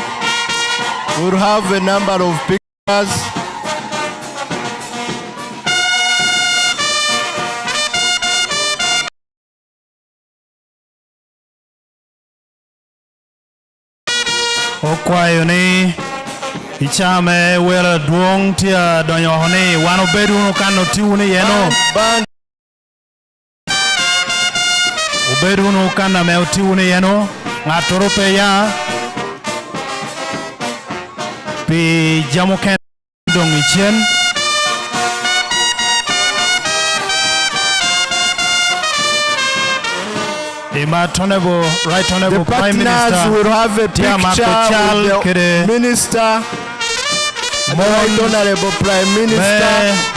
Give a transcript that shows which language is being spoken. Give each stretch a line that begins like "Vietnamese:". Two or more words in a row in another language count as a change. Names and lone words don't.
English: We'll have a number of pictures.
Lango (Uganda): Okwayo ni ichame wera duong tia donyo honi wano bedu kano tiuni yeno ubedu kana me tiuni yeno ngatoro pe ya pi jamu ken dong ichen
English: Right Honorable Prime Minister, will have a picture with the Minister, Right Honorable Prime Minister,